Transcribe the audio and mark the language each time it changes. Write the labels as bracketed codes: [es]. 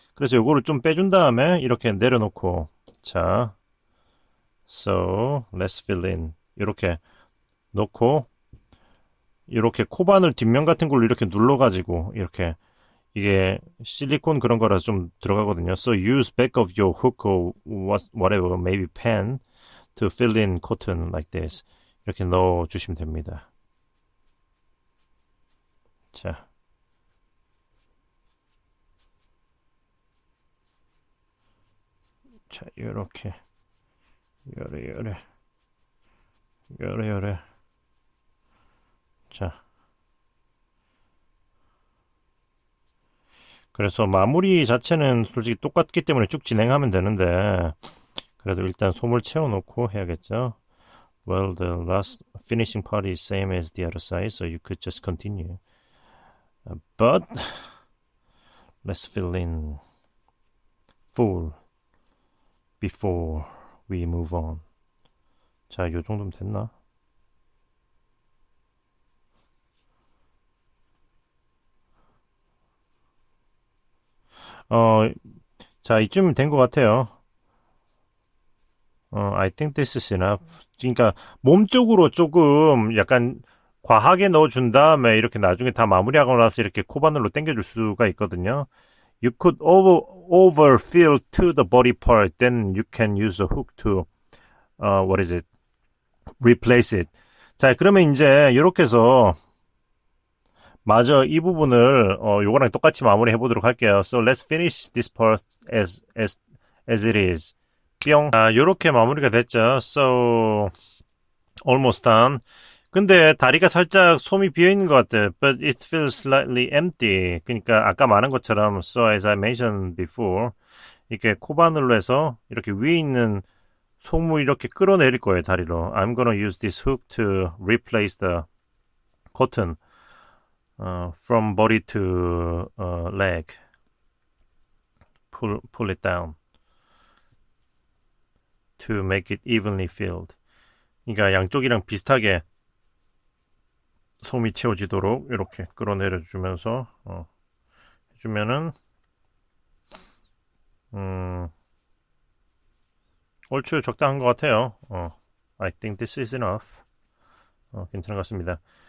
[ko] 그래서 요거를 좀 빼준 다음에 이렇게 내려놓고 자, [en] so let's fill in [ko] 이렇게 놓고 이렇게 코바늘 뒷면 같은 걸로 이렇게 눌러가지고 이렇게 이게 실리콘 그런 거라서 좀 들어가거든요. [en] So use back of your hook or whatever, maybe pen to fill in cotton like this. [ko] 이렇게 넣어 주시면 됩니다. 자. 자, 요렇게. 요래. 자. 그래서 마무리 자체는 솔직히 똑같기 때문에 쭉 진행하면 되는데 그래도 일단 솜을 채워놓고 해야겠죠. [en] Well, the last finishing part is same as the other side, so you could just continue. But let's fill in full before we move on. [ko] 자, 요 정도면 됐나? 자, 이쯤 된 것 같아요. [en] I think this is enough. [ko] 그러니까 몸 쪽으로 조금 약간 과하게 넣어준 다음에 이렇게 나중에 다 마무리하고 나서 이렇게 코바늘로 당겨줄 수가 있거든요. [en] You could overfill to the body part, then you can use a hook to, what is it? Replace it. [ko] 자, 그러면 이제 이렇게 해서 마저 이 부분을 요거랑 똑같이 마무리 해보도록 할게요. [en] So let's finish this part as it is. [ko] 뿅. 아, 요렇게 마무리가 됐죠. [en] So almost done. [ko] 근데 다리가 살짝 솜이 비어있는 것 같아요. [en] But it feels slightly empty. [ko] 그러니까 아까 말한 것처럼 [en] So as I mentioned before [ko] 이렇게 코바늘로 해서 이렇게 위에 있는 솜을 이렇게 끌어내릴 거예요. 다리로. [en] I'm gonna use this hook to replace the cotton from body to leg. Pull it down to make it evenly filled. [ko] 그러니까 양쪽이랑 비슷하게 솜이 채워지도록 이렇게 끌어내려 주면서 해주면은 얼추 적당한 것 같아요. [en] I think this is enough. [ko] 괜찮은 것 같습니다.